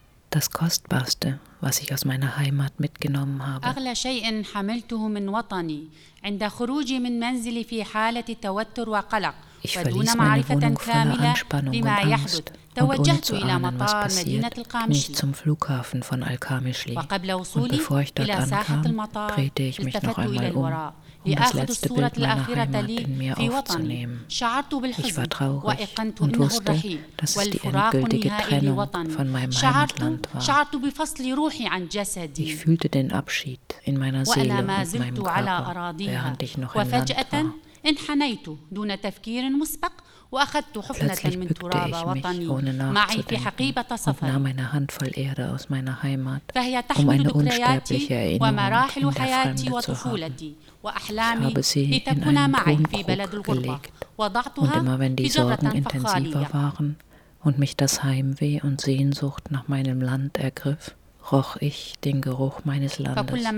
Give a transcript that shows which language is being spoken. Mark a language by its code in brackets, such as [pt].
[de] Das Kostbarste, was ich aus meiner Heimat mitgenommen habe. [ar] أغلى شيء حملته من وطني عند خروجي من منزلي في حالة توتر وقلق ودون معرفة كاملة بما يحدث. توجهت إلى مطار مدينة القامشلي. [de] Zum Flughafen von Al-Kamishli. [ar] وقبل وصولي إلى ساحة المطار التفت إلى الوراء. [de] Das letzte Bild meiner Heimat in mir aufzunehmen. Ich war traurig und wusste, dass es die endgültige Trennung von meinem Heimatland war. Ich fühlte den Abschied in meiner Seele und meinem Körper, während ich noch im Land war. [ar] انحنيت دون تفكير مسبق واخذت حفنه من تراب وطني معي في حقيبه سفر [de] nahm eine Handvoll Erde aus meiner Heimat [ar] فهي تحمل ذكرياتي ومراحل حياتي وطفولتي واحلامي لتكون معي في بلد الغربه وضعتها في جبهه فخاليه [de] und mich das Heimweh und Sehnsucht nach meinem Land ergriff roch ich den Geruch meines Landes.